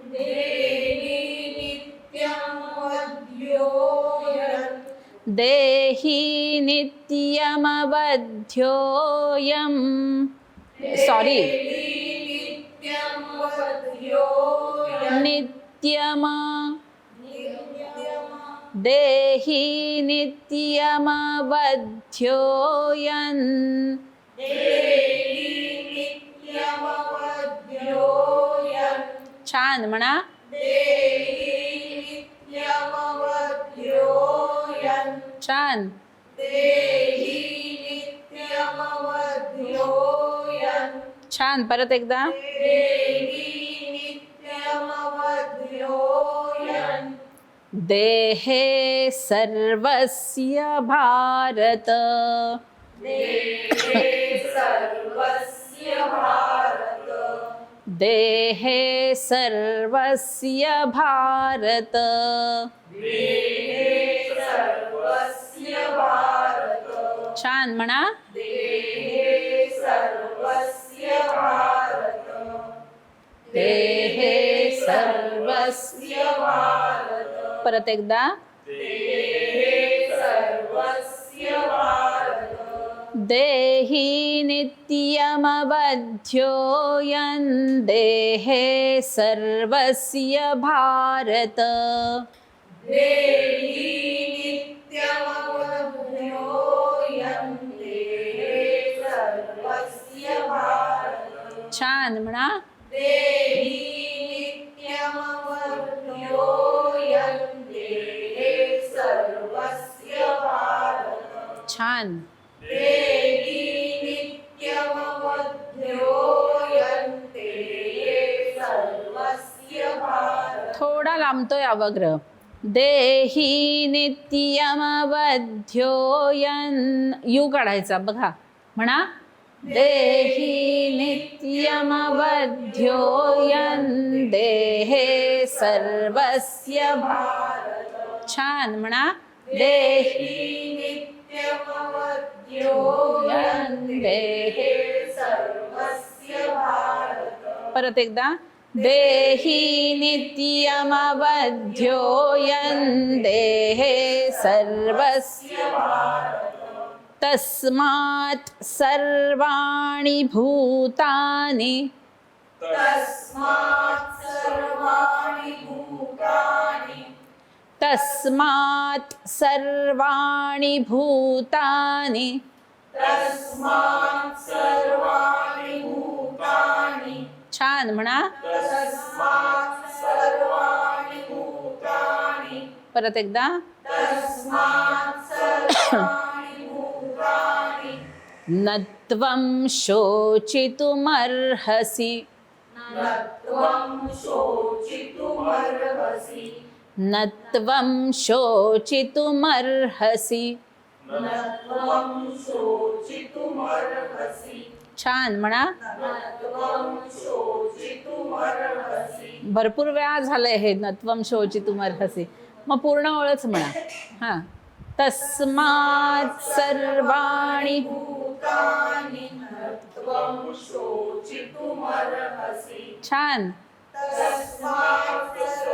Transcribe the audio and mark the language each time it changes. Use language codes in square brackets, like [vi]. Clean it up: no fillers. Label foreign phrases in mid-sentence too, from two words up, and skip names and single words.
[sa] देही नित्यमवध्योयम. सॉरी नित्यम. देही नित्यमवध्योयन. [mr] छान म्हणा. छान. छान. परत एकदा. [sa] देहे सर्वस्य भारत. देहे सर्वस्य भारत. [mr] छान म्हणा. [sa] देहे सर्वस्य. [mr] परत एकदा. [sa] देही नित्यमवध्योयन. देहे सर्वस्य भारत. [mr] छान म्हणा. छान. थोडा लांबतोय अवग्रह. [sa] देही नित्यमवध्योयन. [mr] यू काढायचा बघा. म्हणा. [sa] देही नित्यमवध्योयन. देहे सर्वस्य भारत. [mr] छान म्हणा. [sa] देही नित्यमवध्योयन. देहे सर्वस्य भारत. [mr] परत एकदा. [sa] देही नित्यमवध्योयन. देहे सर्वस्य भारत. तस्मात् सर्वाणि भूतानि. तस्मात् सर्वाणि भूतानि. तस्मात् सर्वाणि भूतानि. तस्मात् सर्वाणि भूतानि. [mr] छान म्हणा. [sa] तस्मात् सर्वाणि भूतानि. [mr] परत एकदा. [sa] तस्मात् सर्वाणि भूतानि. नत्वं शोचितुमर्हसि. नत्वं शोचितुमर्हसि. नत्वं शोचितुमर्हसि. नत्वं शोचितुमर्हसि. [mr] छान म्हणा. [sa] नत्वं शोचितुमर्हसि. [mr] भरपूर वेळा झालंय हे [sa] नत्वं शोचितुमर्हसि. [mr] मग पूर्ण ओळच म्हणा. हा. [sa] तस्मात् सर्वाणि भूतानि नत्वं शोचितुमर्हसि. [mr] छान. तस्मात्